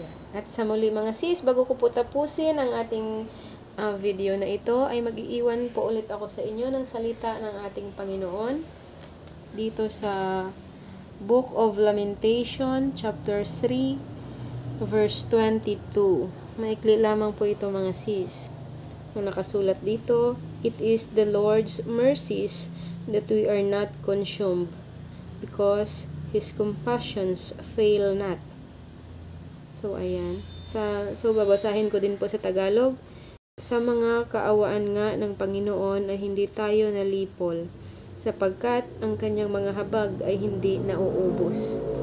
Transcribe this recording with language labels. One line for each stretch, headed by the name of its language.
Filipino: At sa muli mga sis, bago ko po tapusin ang ating video na ito, ay mag-iiwan po ulit ako sa inyo ng salita ng ating Panginoon dito sa Book of Lamentation, chapter 3, verse 22. Maikli lamang po ito mga sis. Kung nakasulat dito,
English: "It is the Lord's mercies that we are not consumed, because His compassions fail not."
Filipino: So, ayan. So, babasahin ko din po sa Tagalog. "Sa mga kaawaan nga ng Panginoon ay hindi tayo nalipol, sapagkat ang kanyang mga habag ay hindi nauubos."